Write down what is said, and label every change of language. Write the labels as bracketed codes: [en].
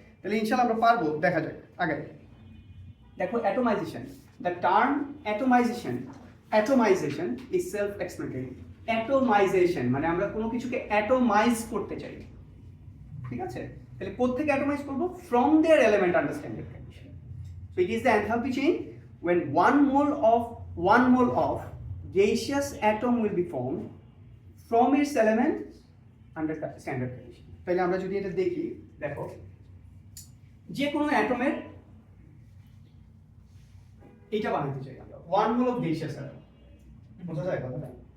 [bn] তাহলে ইনশাআল্লাহ আমরা পারবো, দেখা যাক। আগে দেখো atomisation, [en] The term atomization is self explanatory. [bn] Atomisation মানে আমরা কোনো কিছুকে অ্যাটমাইজ করতে চাই, ঠিক আছে। তাহলে কোত্থেকে অ্যাটমাইজ করবো? [en] From their element under standard condition. So it is the enthalpy change when one mole of gaseous atom will be formed from its element under standard condition. [bn] তাহলে আমরা যদি এটা দেখি, দেখো যে কোনো অ্যাটমের এইটা বানাতে চাই আমরা [en] one mole of gaseous atom, [bn] বোঝা যায় কথাটা?